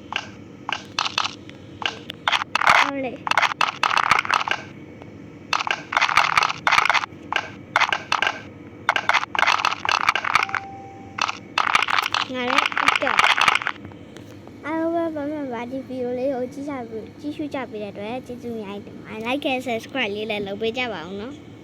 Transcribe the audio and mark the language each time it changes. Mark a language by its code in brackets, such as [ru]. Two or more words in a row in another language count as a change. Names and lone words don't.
[my] ဟုတ်လေငါလည်းတက်အားလုံးပဲဘာဒီဗီဒီယိုလေးကိုကြည့်ရှုကြပေးတဲ့အတွက်ကျေးဇူးများတင်ပါတယ် [en] like and subscribe [my] လေးလည်းလုပ်ပေးကြပါဦးနော်